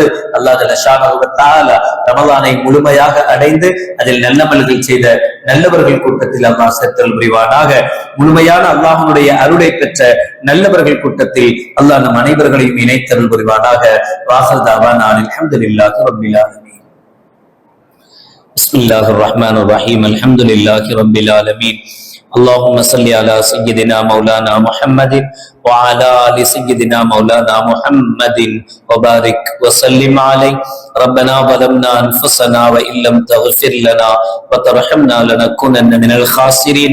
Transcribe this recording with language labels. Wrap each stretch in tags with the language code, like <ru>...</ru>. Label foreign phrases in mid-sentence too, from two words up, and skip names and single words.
<ar>الله جل شأنه وتعالى</ar> <ta>ரமலானை முழுமையாக அடைந்து அதில் நல்லமல்கள் செய்த நல்லவர்கள் கூட்டத்தில் அல்லாஹ் சேர்த்தல் புரிவானாக. முழுமையான அல்லாஹ்வுடைய அருளை பெற்ற நல்லவர்கள் கூட்டத்தில் அல்லாஹ் நம் அனைவர்களையும் இணைத்தருள் புரிவானாக.</ta> <ar>وآخر دعوانا الحمد لله رب العالمين. بسم الله الرحمن الرحيم. الحمد لله رب العالمين. اللهم صل على سيدنا مولانا محمد وعلى آل سيدنا مولانا محمد وبارك وسلم عليه. ربنا ظلمنا أنفسنا وإن لم تغفر لنا وترحمنا لنكونن من الخاسرين.</ar>